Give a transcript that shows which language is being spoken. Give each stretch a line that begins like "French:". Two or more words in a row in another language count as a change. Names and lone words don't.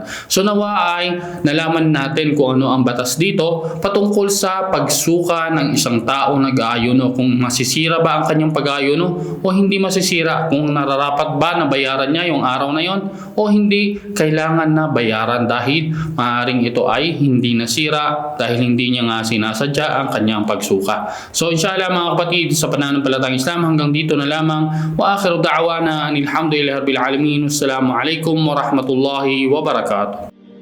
Filipino: So nawa ay nalaman natin kung ano ang batas dito patungkol sa pagsuka ng isang tao nag-aayuno, kung masisira ba ang kanyang pag-aayuno o hindi masisira, kung nararapat ba na bayaran niya yung araw na yon o hindi kailangan na bayaran dahil maaaring ito ay hindi nasira dahil hindi niya nga sinasadya ang kanyang pagsuka. So inshallah mga kapatid sa pananampalatayang Islam, hanggang dito na lamang.
Arabic: وآخر دعوانا أن الحمد لله رب العالمين. والسلام عليكم ورحمة الله وبركاته.